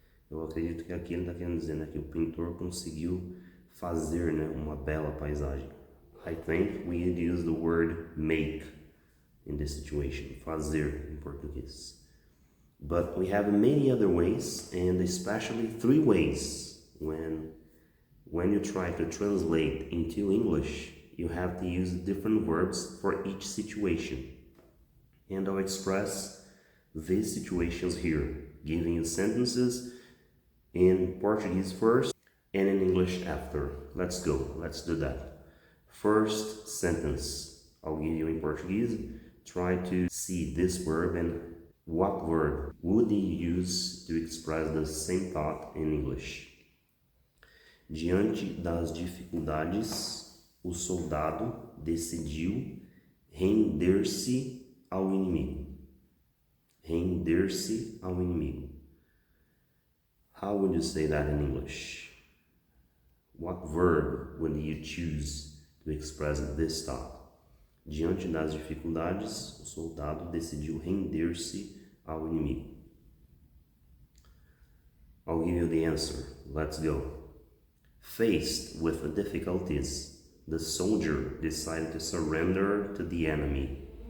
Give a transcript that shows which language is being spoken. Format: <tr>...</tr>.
<pt>Eu acredito que aqui ele está querendo dizer, que o pintor conseguiu fazer, uma bela paisagem.</pt> <en>I think we would use the word make in this situation, fazer in Portuguese. But we have many other ways, and especially 3 ways. When you try to translate into English, you have to use different verbs for each situation. And I'll express these situations here, giving you sentences in Portuguese first and in English after. Let's go, let's do that. First sentence, I'll give you in Portuguese. Try to see this verb and what verb would you use to express the same thought in English.</en> <pt>Diante das dificuldades, o soldado decidiu render-se ao inimigo. Render-se ao inimigo.</pt> <en>How would you say that in English? What verb would you choose to express this thought? Diante das dificuldades, o soldado decidiu render-se ao inimigo. I'll give you the answer. Let's go. Faced with the difficulties, the soldier decided to surrender to the enemy.</en>